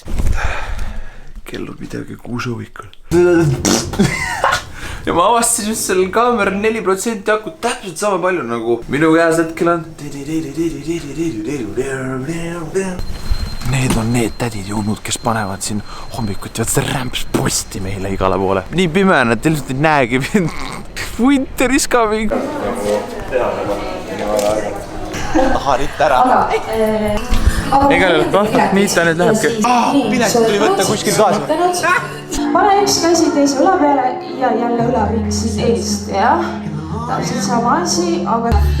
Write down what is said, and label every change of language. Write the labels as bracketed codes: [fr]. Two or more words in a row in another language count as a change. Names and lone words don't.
[et] Kell on midagi 6 hommikul. Ja ma avastasin just seal kaamera 4% akut täpselt sama palju nagu minu käes hetkel on. Need on need tädid jõudnud, kes panevad siin hommikuti rämps posti meile igale poole. Nii pime on, et ilmselt ei näegi. [en] Winter is coming. [et] Harit ära. Ega nii ta nüüd lähebki. Pilet tuli võtta kuskil kaasa. Pane üks käsi teise õla peale ja jälle õlaring siis eest, jah? Täpselt sama asi, aga...